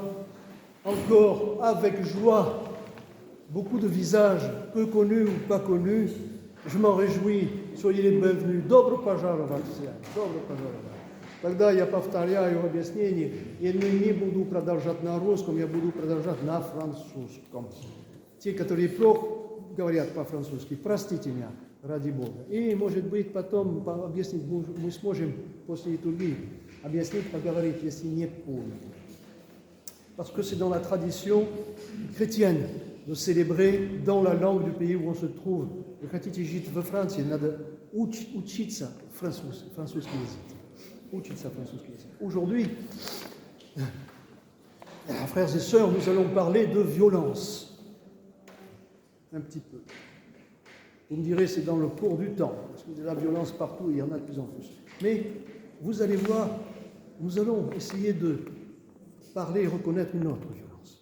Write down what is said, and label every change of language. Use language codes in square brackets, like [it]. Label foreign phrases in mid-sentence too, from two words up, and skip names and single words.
[fr] encore avec joie beaucoup de visages, peu connus ou pas connus, je m'en réjouis. Soyez les bienvenus. [ru] Добро пожаловать всем. Добро пожаловать. Тогда я повторяю объяснение. Я не буду продолжать на русском, я буду продолжать на французском. Те, которые плохо говорят по-французски, простите меня, ради Бога. И, может быть, потом объяснить мы сможем после литургии объяснить, поговорить, если не понял. [fr] Parce que c'est dans la tradition chrétienne de célébrer dans la langue du pays où on se trouve. [ru] Вы хотите жить во Франции, надо учиться французский язык. Учиться французский язык. [fr] Aujourd'hui, frères et sœurs, nous allons parler de violence. Un petit peu. Vous me direz, c'est dans le cours du temps, parce que de la violence partout, il y en a de plus en plus. Mais vous allez voir, nous allons essayer de parler et reconnaître une autre violence.